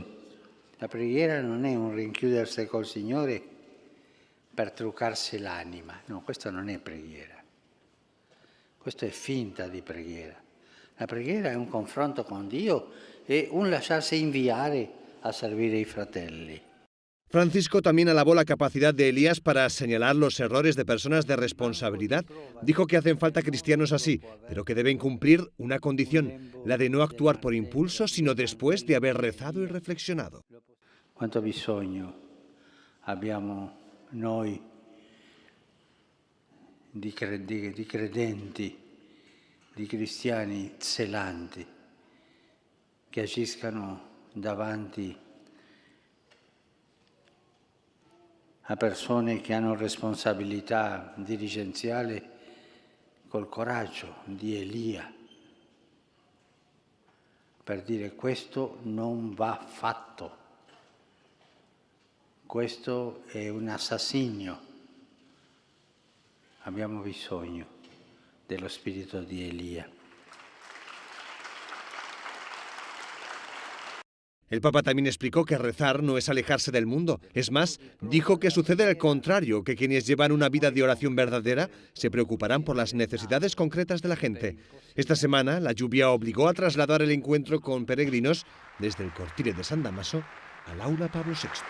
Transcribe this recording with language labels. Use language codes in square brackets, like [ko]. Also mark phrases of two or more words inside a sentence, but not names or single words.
[it] La preghiera non è un rinchiudersi col Signore per truccarsi l'anima, no, questo non è preghiera. Questo è finta di preghiera. La preghiera è un confronto con Dio e un lasciarsi inviare a servire i fratelli. [es] Francisco también alabó la capacidad de Elías para señalar los errores de personas de responsabilidad. Dijo que hacen falta cristianos así, pero que deben cumplir una condición, la de no actuar por impulso, sino después de haber rezado y reflexionado. [it] Quanto bisogno abbiamo noi di credenti, di cristiani zelanti, che agiscano davanti a persone che hanno responsabilità dirigenziale col coraggio di Elia, per dire questo non va fatto, questo è un assassinio. Abbiamo bisogno dello spirito di Elia. [es] El Papa también explicó que rezar no es alejarse del mundo. Es más, dijo que sucede al contrario, que quienes llevan una vida de oración verdadera se preocuparán por las necesidades concretas de la gente. Esta semana, la lluvia obligó a trasladar el encuentro con peregrinos desde el Cortile de San Damaso al Aula Pablo VI.